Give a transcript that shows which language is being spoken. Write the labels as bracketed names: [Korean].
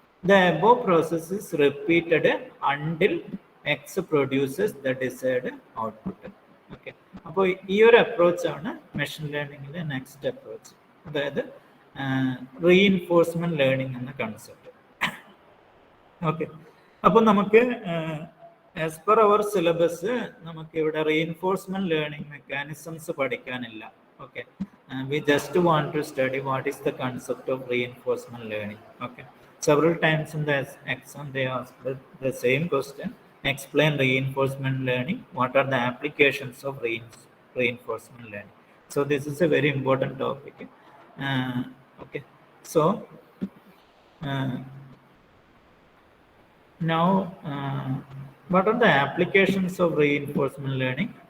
[English] The above process is repeated until X produces the desired output. [Malayalam] Okay, അപ്പോൾ ഈ ഒരു അപ്രോച്ചാണ് machine ലേണിംഗിലെ next approach, അതായത് reinforcement learning എന്ന concept. Okay, അപ്പോൾ നമുക്ക് ആസ് പെർ അവർ സിലബസ് നമുക്ക് ഇവിടെ reinforcement learning mechanisms പഠിക്കാനില്ല. [English] Okay, we just want to study what is the concept of reinforcement learning. Okay, several times in the exam they ask the same question: explain reinforcement learning, what are the applications of reinforcement learning. So this is a very important topic. Okay, so now what are the applications of reinforcement learning?